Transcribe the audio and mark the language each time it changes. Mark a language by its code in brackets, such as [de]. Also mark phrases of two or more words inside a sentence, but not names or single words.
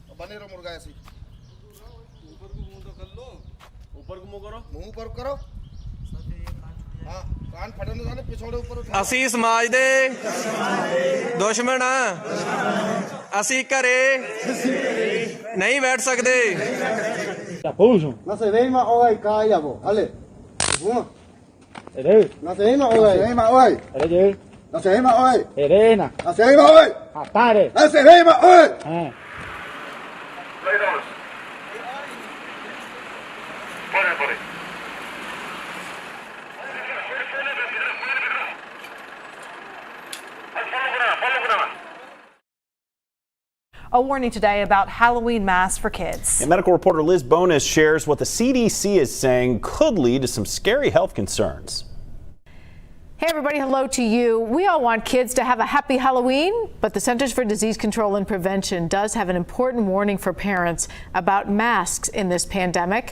[pa] ਅਸੀਂ ਸਮਾਜ ਦੇ ਦੁਸ਼ਮਣ ਆ ਅਸੀਂ ਘਰੇ ਨਹੀਂ ਬੈਠ ਸਕਦੇ [es] No se ve más hoy, calla vos, ale. No se ve más hoy. No se ve más hoy. No se ve más hoy. No se ve más hoy. No se ve más hoy. [en] A warning today about Halloween masks for kids. And medical reporter Liz Bonis shares what the CDC is saying could lead to some scary health concerns. Hey everybody, hello to you. We all want kids to have a happy Halloween, but the Centers for Disease Control and Prevention does have an important warning for parents about masks in this pandemic.